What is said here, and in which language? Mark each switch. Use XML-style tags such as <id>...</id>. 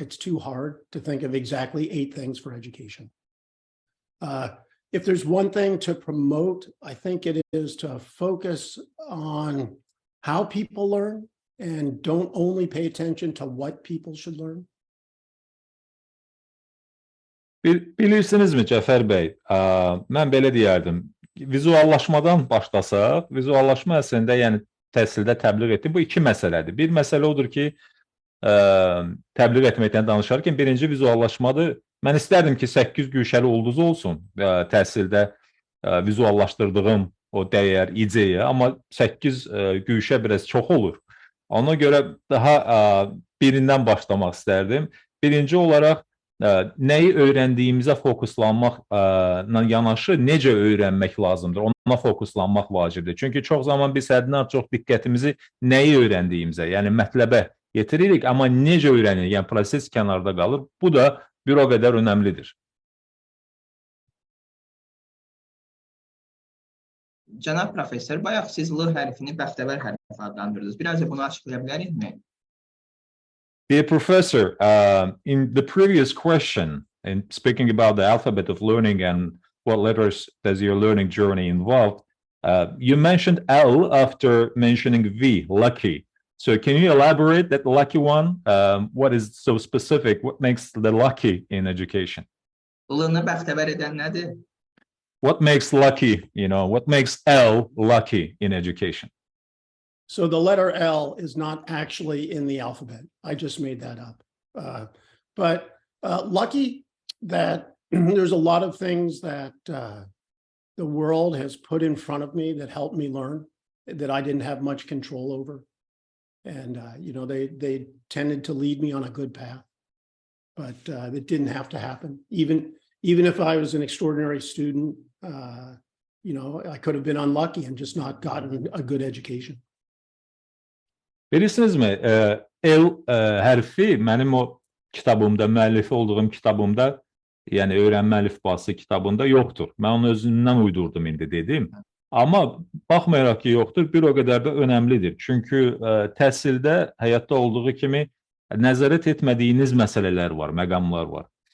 <en>It's too hard to think of exactly 8 things for education. If there's one thing to promote, I think it is to focus on how people learn and don't only pay attention to what people should learn.</en> <az>Bilirsinizmi Cəfər bəy, mən belə deyərdim, vizuallaşmadan başlasaq, vizuallaşma əslində yəni təhsildə təbliğ etdi, bu 2 məsələdir. Bir məsələ odur ki, təbliğ etməkdən danışarkən birinci vizuallaşmadır. Mən istərdim ki, 8 güşəli ulduz olsun təhsildə vizuallaşdırdığım o dəyər, ideya, amma 8 güşə biraz çox olur. Ona görə daha birindən başlamaq istərdim. Birinci olaraq, nəyi öyrəndiyimizə fokuslanmaqla yanaşı necə öyrənmək lazımdır, ona fokuslanmaq vacibdir. Çünki çox zaman biz həddindən çox diqqətimizi nəyi öyrəndiyimizə, yəni mətləbə yetiririk, amma necə öyrənirik, yəni proses kənarda qalır. Bu da bir o qədər önəmlidir. Cənab professor, bayaq siz L hərfini bəxtəvər hərfi adlandırdınız. Biraz da bunu açıqlaya bilərikmi?</az> <en>Dear professor, in the previous question, in speaking about the alphabet of learning and what letters does your learning journey involve, you mentioned L after mentioning V, lucky. So can you elaborate that lucky one? What is so specific? What makes the lucky in education?</en> <az>L-nı bəxtəvər edən nədir?</az> <en>What makes lucky, what makes L lucky in education? So the letter L is not actually in the alphabet. I just made that up. But lucky that there's a lot of things that the world has put in front of me that helped me learn, that I didn't have much control over. And, they tended to lead me on a good path, but it didn't have to happen. Even if I was an extraordinary student, I could have been unlucky and just not gotten a good education.</en> <az>Bilirsinizmi, L hərfi mənim o kitabımda, müəllifi olduğum kitabımda, yəni Öyrənmə əlifbası kitabında yoxdur. Mən onu özümdən uydurdum indi dedim. Amma baxmayaraq ki, yoxdur, bir o qədər də önəmlidir. Çünki təhsildə həyatda olduğu kimi nəzarət etmədiyiniz məsələlər var, məqamlar var.</az>